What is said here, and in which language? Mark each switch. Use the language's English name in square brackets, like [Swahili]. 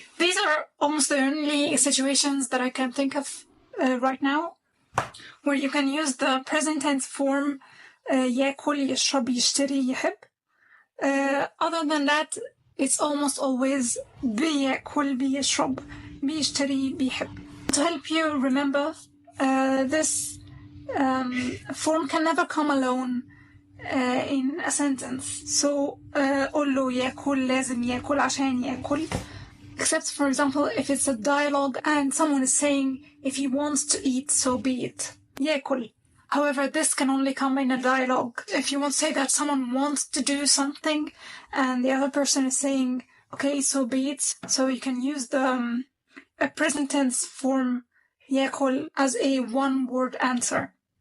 [English] These are almost the only situations that I can think of right now where you can use the present tense form [Arabic] يأكل, يشرب, يشتري, يحب. [English] Other than that, it's almost always [Arabic] بيأكل, بيشرب, بيشتري, بيحب. [English] To help you remember, this form can never come alone in a sentence. So [Arabic] قول له يأكل, لازم يأكل, عشان يأكل. [English] Except, for example, if it's a dialogue and someone is saying, if he wants to eat, so be it. [Arabic] يأكل. [English] However, this can only come in a dialogue. If you want to say that someone wants to do something and the other person is saying, okay, so be it. So you can use the present tense form يأكل as a one-word answer.